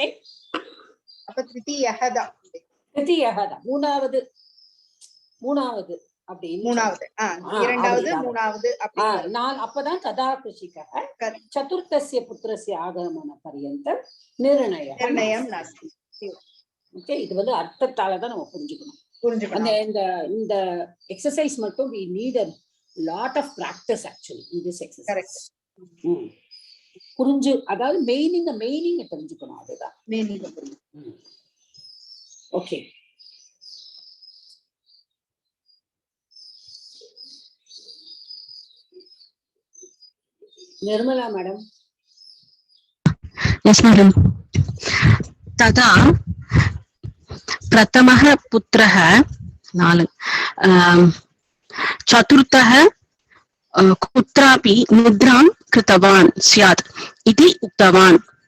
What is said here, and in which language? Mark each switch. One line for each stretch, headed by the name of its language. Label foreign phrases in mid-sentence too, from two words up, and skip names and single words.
Tamil: அப்ப திருத்தீயஹதான் மூணாவது அப்படின்னு இரண்டாவது மூணாவது
Sanskrit: அப்பதான் तदा कृषिक चतुर्थस्य पुत्रस्य आगमन पर्यन्तं निर्णयं नास्ति.
Tamil: ஓகே. இது வந்து அர்த்தத்தாலதான் நம்ம புரிஞ்சுக்கணும். இந்த எக்ஸசைஸ் மட்டும்
English: we need a lot of practice actually in this exercise.
Tamil: புரிஞ்சு, அதாவது மெயினிங் தெரிஞ்சுக்கணும். அதுதான் மெயினிங். ஓகே.
English: Nirmala madam. yes madam.
Sanskrit: तदा प्रथमः पुत्रः 4 चतुर्थः कुत्रापि निद्रां कृतवान् स्यात् इति उक्तवान्.